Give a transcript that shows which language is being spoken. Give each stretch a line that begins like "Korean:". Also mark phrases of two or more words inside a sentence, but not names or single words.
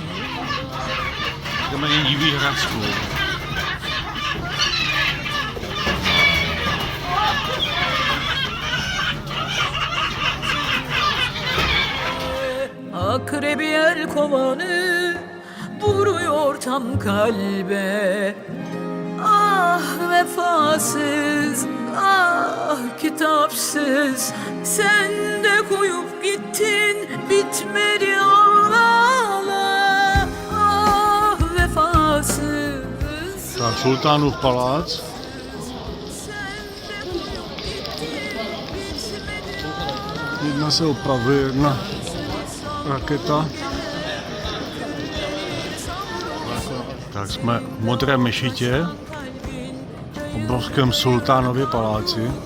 Czech: Jdeme jen diví Hradskou.
Turkish: Akrebi el kovanı vuruyor tam kalbe. Ah vefasız, ah kitapsız, sen de koyup gittin bitmedi ağlama. Ah vefasız.
Czech: Tak, Sultánův palác. Jedna se opravuje, jedna raketa. Tak jsme v Modré mešitě, obrovském Sultánově paláci.